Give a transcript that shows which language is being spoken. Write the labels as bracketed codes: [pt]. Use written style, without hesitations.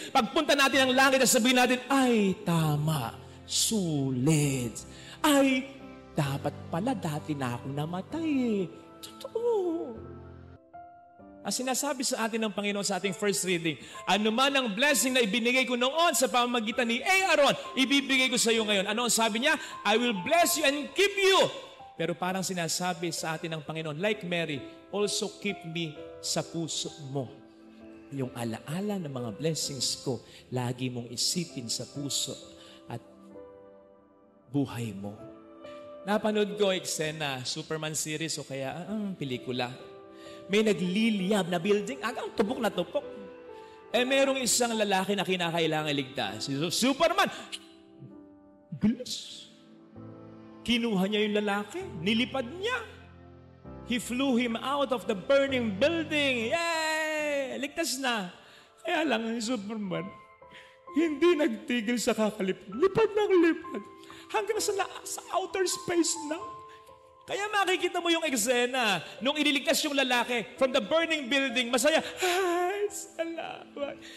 [tl] Pagpunta natin ng langit at sabihin natin, ay tama, sulit. Ay, dapat pala dati na ako namatay eh. Totoo. Ang sinasabi sa atin ng Panginoon sa ating first reading, ano man ang blessing na ibinigay ko noon sa pamamagitan ni Aaron, ibibigay ko sa iyo ngayon. Ano ang sabi niya? [en] I will bless you and keep you. [tl] Pero parang sinasabi sa atin ng Panginoon, [en] like Mary, also keep me [tl] sa puso mo. Yung alaala ng mga blessings ko, lagi mong isipin sa puso at buhay mo. Napanood ko eksena, Superman series o kaya pelikula. May nagliliyab na building, hanggang tupok na tupok. Merong isang lalaki na kinakailangan iligtas. Superman, bilis. Kinuha niya yung lalaki, nilipad niya. [en] He flew him out of the burning building. [tl] Yay! Ligtas na. Kaya lang ang Superman, hindi nagtigil sa kakalipad. Lipad ng lipad. Hanggang sa outer space na. Kaya makikita mo yung eksena nung iniligtas yung lalaki [en] from the burning building, [tl] masaya, ay, salamat.